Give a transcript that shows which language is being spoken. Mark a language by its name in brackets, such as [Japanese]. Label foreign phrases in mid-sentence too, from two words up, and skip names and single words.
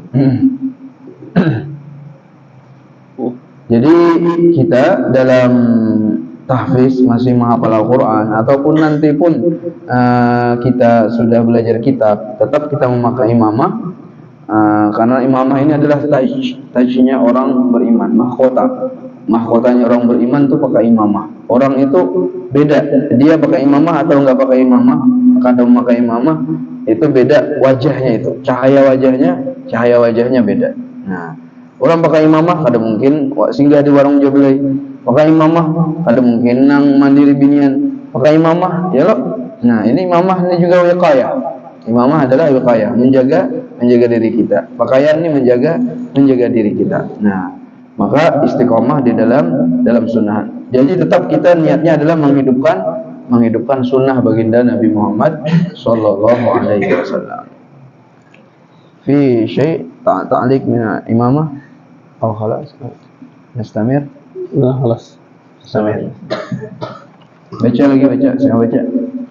[Indonesian] Jadi kita dalam tahfiz masih menghafal Al-Quran ataupun nanti pun kita sudah belajar kitab, tetap kita memakai imamah, karena imamah ini adalah tajnya orang beriman, mahkotanya orang beriman tuh pakai imamah. Orang itu beda, dia pakai imamah atau enggak pakai imamah. Kadang memakai imamah itu beda wajahnya, itu cahaya wajahnya beda. Nah, orang pakai imamah kada mungkin singgah di warung jabelai. Pakai imamah kada mungkin nang mandiri binian. Pakai imamah ya loh. Nah, ini imamah ini juga wiqayah. Imamah adalah wiqayah, menjaga diri kita. Pakaian ini menjaga diri kita. Nah, maka istiqomah di dalam sunnah. Jadi tetap kita niatnya adalah menghidupkan sunnah baginda Nabi Muhammad [Arabic] صلى الله عليه وسلم. في شيء تعليق من عمامة atau khalas? Nastamir? خلاص [Indonesian] Samir. Baca lagi, saya baca.